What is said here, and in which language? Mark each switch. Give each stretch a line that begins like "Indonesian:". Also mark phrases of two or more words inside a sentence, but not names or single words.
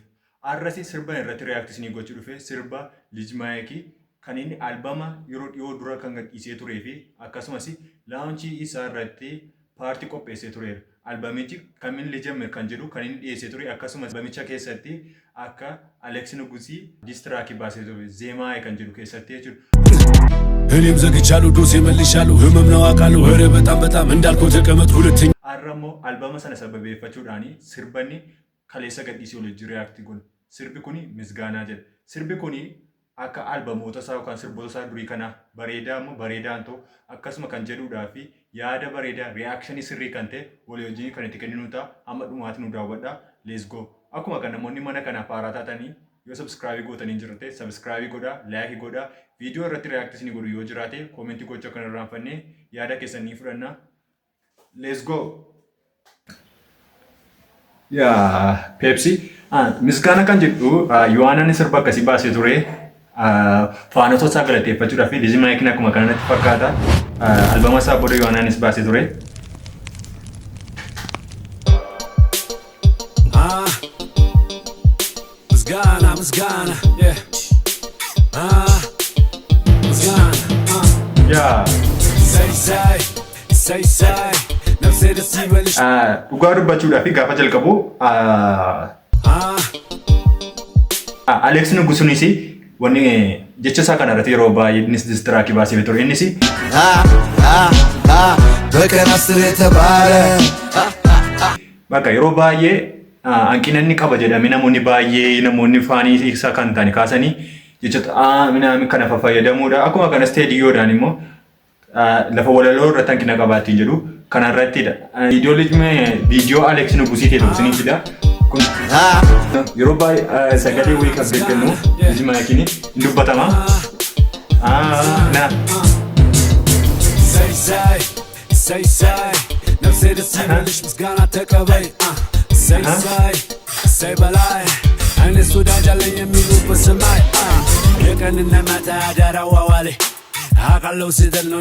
Oromo: Arrasi sirba irratti reaaktisinii gochuu dhufe sirba Liij Maayikii kan inni albama yeroo dhiyoo dura kan gadhiisee turee fi akkasumas laawunchii isaa irratti paartii qopheessee tureera. Albamichi kamiin lijame kan jedhu kan inni dhiyeessee ture akkasumas albamicha keessatti akka Aleeks Nugusii diistiraakii baasee ture zeemaa kan jedhu keessatti jechuudha.
Amharic: እኔም ዘግቻለሁ ዶሴ መልሻለሁ ህመም ነው አውቃለሁ ኧረ በጣም እንዳልኩህ ተቀመጥ ሁለተኛ
Oromo: አረሞ albama sana sababeeffachuudhaani sirbanni kaleessa gadhiisee waliin reaaktii kun sirbi kuni misgaanaa jedha. Sirbi kuni akka albamoota isaa yookaan sirboota isaa durii kana bareedaa immoo bareedaan ta'u akkasuma kan jedhuudhaa fi yaada bareedaa reaakshinii sirrii kan ta'e walii wajjin kan itti kenninu ta'a amma dhumaatti nu daawwadhaa.
English: Let's go.
Oromo: Akkuma kan namoonni mana kanaaf haaraa taatanii yoo subscribe gootanii jirte subscribe godhaa, like godhaa, viidiyoo irratti reaaktii godhu yoo jiraate koomentii gochuu kan irraanfannee yaada keessanii fudhannaa.
English: Let's go.
Oromo: Pepsi misgaana kan jedhu Yohaanaan sirba akkasii baasee ture faanota isaa galateeffachuudhaaf Liij Maayikiin akkuma kanatti fakkaata albama isaa booda Yohaanaanis baasee ture. Misgaana say dhugaa dubbachuudhaaf gaafa jalqabu Aleeks Nugusuunis wanni jecha isaa kana irratti yeroo baay'ee innis diistiraakii baasee ture innis
Amharic: በቀን 10 የተባለ
Oromo: bakka yeroo baay'ee hanqina inni qaba jedhamee namoonni faanii isaa kan ta'an kaasanii jechoota minaamin kana fayyadamuudha. Akkuma kanas Teediyoodhaan immoo lafa walaloo irratti hanqina qabaatiin jedhu kana irrattidha. Viidiyoo Aleeks Nugusii ta'e tokkosiniifidha. Yeroo baay'ee sagalee wayii kan beekamu Liij Maayikiin hin dubbatama.
Amharic: Say ነፍሴ ደስ ይበልሽ ምስጋና ተቀበይ say በላይ እኔስ ወዳጅ አለኝ የሚሉ በሰማይ የቀንና ማታ አዳር አዋዋሌ አውቃለሁ ስህተት ነው